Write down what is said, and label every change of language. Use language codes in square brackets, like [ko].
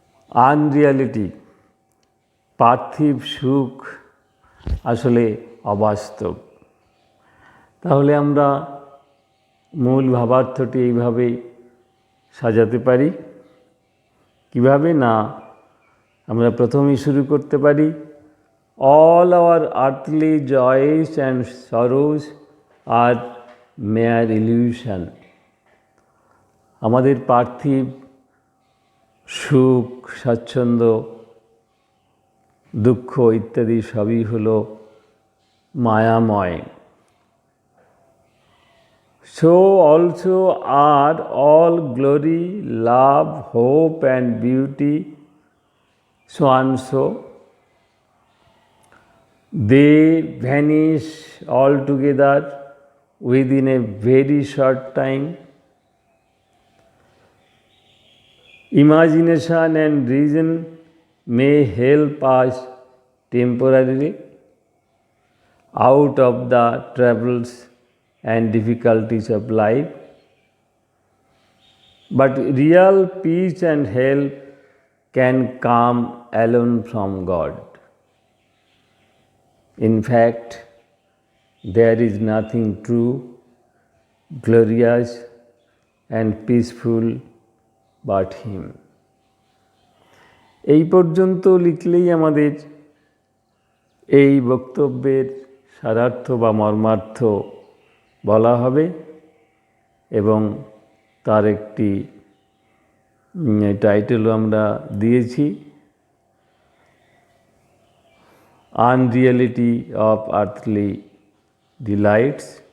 [bn] আনরিয়ালিটি, পার্থিব সুখ আসলে অবাস্তব। তাহলে আমরা মূল ভাবার্থটি এইভাবে সাজাতে পারি। কিভাবে না, আমরা প্রথমেই শুরু করতে পারি, [en] all our earthly joys and sorrows are mere illusion. [bn] আমাদের পার্থিব সুখ, স্বাচ্ছন্দ্য, দুঃখ ইত্যাদি সবই হলো মায়াময়। [en] So also are all glory, love, hope and beauty, so and so. They vanish altogether within a very short time. Imagination and reason may help us temporarily out of the troubles and difficulties of life, but real peace and help can come alone from God. In fact, there is nothing true, glorious and peaceful but Him. [bn] এই পর্যন্ত লিখলেই আমাদের এই বক্তব্যের সারার্থ বা মর্মার্থ বলা হবে এবং তার একটি টাইটেলও আমরা দিয়েছি, [en] Unreality of earthly delights.